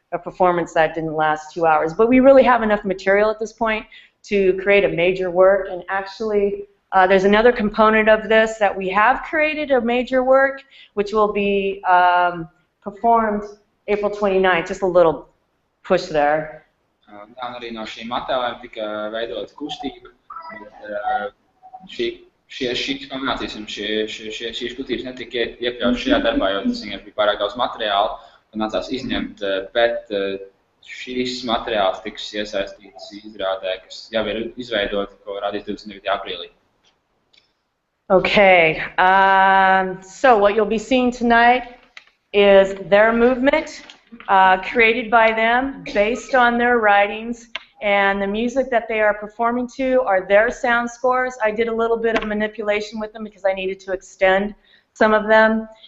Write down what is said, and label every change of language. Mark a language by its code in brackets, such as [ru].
[en] a performance that didn't last 2 hours. But we really have enough material at this point to create a major work, and actually there's another component of this that we have created a major work, which will be performed April 29th, just a little push there. [lv] Un arī no šīm attēliem tika veidot kustība, bet šīs kombinācijas un šīs kustības netika iekļautas šajā darbā, jo tas vienkārši bija pārāk daudz materiāla un nācās izņemt, bet šīs materiāls tiks iesaistīts izrādē, kas jau ir izveidota, ko rādīs 29. aprīlī. [en] Okay, so what you'll be seeing tonight is their movement, created by them based on their writings, and the music that they are performing to are their sound scores. I did a little bit of manipulation with them because I needed to extend some of them.